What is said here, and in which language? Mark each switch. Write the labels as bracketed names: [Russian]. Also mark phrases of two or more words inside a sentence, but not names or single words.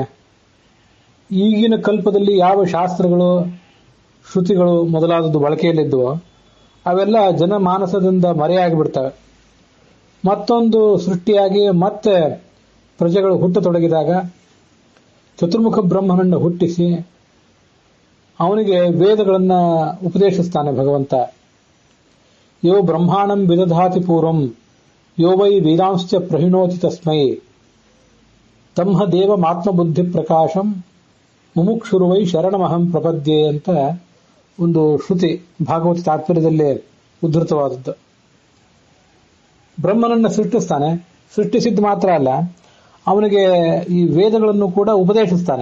[Kannada] ಈಗಿನ ಕಲ್ಪದಲ್ಲಿ ಯಾವ ಶಾಸ್ತ್ರಗಳು, ಶ್ರುತಿಗಳು ಮೊದಲಾದದ್ದು ಬಳಕೆಯಲ್ಲಿದ್ದವೋ ಅವೆಲ್ಲ ಜನಮಾನಸದಿಂದ ಮರೆಯಾಗಿ ಬಿಡ್ತವೆ. ಮತ್ತೊಂದು ಸೃಷ್ಟಿಯಾಗಿ ಮತ್ತೆ ಪ್ರಜೆಗಳು ಹುಟ್ಟತೊಡಗಿದಾಗ ಚತುರ್ಮುಖ ಬ್ರಹ್ಮನನ್ನು ಹುಟ್ಟಿಸಿ ಅವನಿಗೆ ವೇದಗಳನ್ನ ಉಪದೇಶಿಸ್ತಾನೆ ಭಗವಂತ. [Sanskrit] ಯೋ ಬ್ರಹ್ಮಾಣಂ ವಿದಧಾತಿ ಪೂರ್ವಂ ಯೋ ವೈ ವೇದಾಂಶ್ಚ ಪ್ರಹಿಣೋತಿ ತಸ್ಮೈ ತಮ್ಮ ದೇವಮಾತ್ಮಬುದ್ಧಿ ಪ್ರಕಾಶಂ ಮುಮುಕ್ಷುರುವೈ ಶರಣಮಹಂ ಪ್ರಪದ್ಯೆ [Kannada] ಅಂತ ಒಂದು ಶ್ರುತಿ ಭಾಗವತ ತಾತ್ಪರ್ಯದಲ್ಲಿ ಉದ್ಧೃತವಾದದ್ದು. ಬ್ರಹ್ಮನನ್ನ ಸೃಷ್ಟಿಸ್ತಾನೆ. ಸೃಷ್ಟಿಸಿದ್ದು ಮಾತ್ರ ಅಲ್ಲ, ಅವನಿಗೆ ಈ ವೇದಗಳನ್ನು ಕೂಡ ಉಪದೇಶಿಸ್ತಾನೆ.